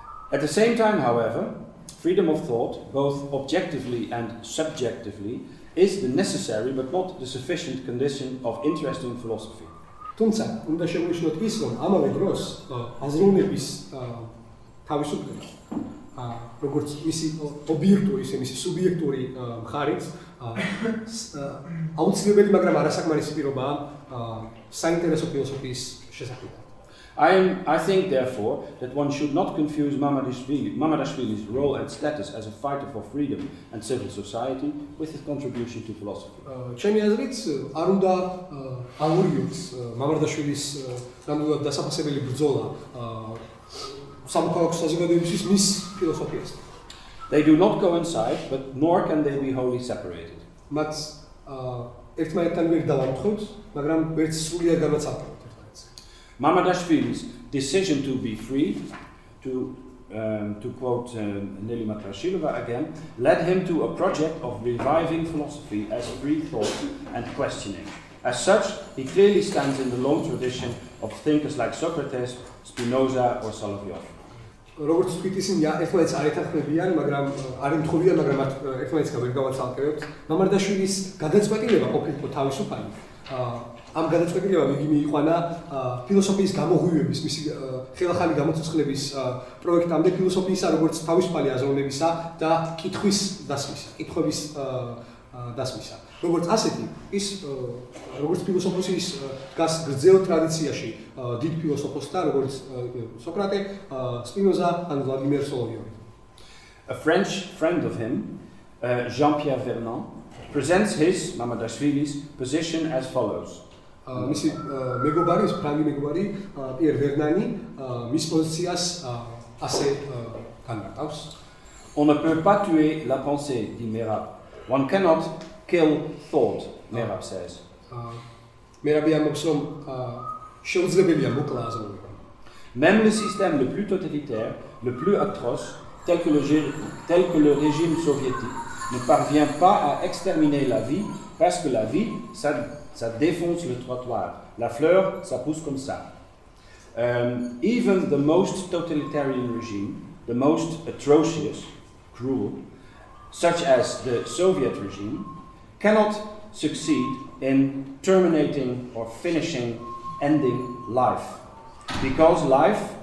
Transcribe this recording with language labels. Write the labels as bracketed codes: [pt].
[en] At the same time, however, freedom of thought, both objectively and subjectively, is the necessary but not the sufficient condition of interest in philosophy. [ka] თუმცა, უნდა შევნიშნოთ ის, რომ ამავე დროს აზროვნების თავისუფლება, როგორც მისი ობიექტური, ისე მისი სუბიექტური მხარით, აუცილებელი, მაგრამ არასაკმარისი პირობაა საინტერესო ფილოსოფიის შესაქმნელად. [en] I think, therefore, that one should not confuse Mamardashvili's role and status as a fighter for freedom and civil society with his contribution to philosophy. [ka] ჩემი აზრით, არ უნდა ავურიოთ მამარდაშვილის ნამდვილად დასაფასებელი ბრძოლა სამოქალაქო საზოგადოებისთვის მის ფილოსოფიასთან. [en] They do not coincide, but nor can they be wholly separated. [ka] მათ ერთმანეთთან ვერ დავამთხევთ, მაგრამ ვერც სრულიად განაცალკევთ. [en] Mamardashvili's decision to be free, to quote Nelly Matrashilova again, led him to a project of reviving philosophy as free thought and questioning. As such, he clearly stands in the long tradition of thinkers like Socrates, Spinoza or Solovyov. [ka] როგორც ვთქვით, ისინი ერთმანეთს არ ეთანხმებიან, მაგრამ არ ემთხოვიან, მაგრამ მათ ერთმანეთსგან ვერ გავაცალკევებთ. მამარდაშვილის გადაწყვეტილება ყოფილიყო თავისუფალი. ამ გადაწყვეტილებამ იგი მიიყვანა ფილოსოფიის გამოღვივების, მისი ხელახალი გამოცოცხლების პროექტამდე ფილოსოფიისა როგორც თავისუფალი აზროვნებისა და კითხვის დასმისა. როგორც ასეთი, ის როგორც ფილოსოფოსი ის დგას გრძელ ტრადიციაში დიდ ფილოსოფოსთა, როგორც სოკრატე, სპინოზა ან ვლადიმერ სოლოვიოვი. [en] A French friend of him, Jean-Pierre Vernant, presents his, Mamardashvili's, position as follows. [ka] მისი მეგობარი, ფრანგი მეგობარი, პიერ ვერნანი, მის პოზიციას ასე განმარტავს. [fr] On ne peut pas tuer la pensée, dit Merab. [en] One cannot kill thought, Merab says. [ka] მერაბი ამბობს, რომ შეუძლებელია მოკლა აზროვნება. [fr] Même le système le plus totalitaire, le plus atroce, tel que le régime soviétique, ne parvient pas à exterminer la vie, parce que la vie, ça défonce le trottoir. La fleur, ça pousse comme ça. [en] Even the most totalitarian regime, the most atrocious, cruel, such as the Soviet regime, cannot succeed in terminating or ending life. Because life,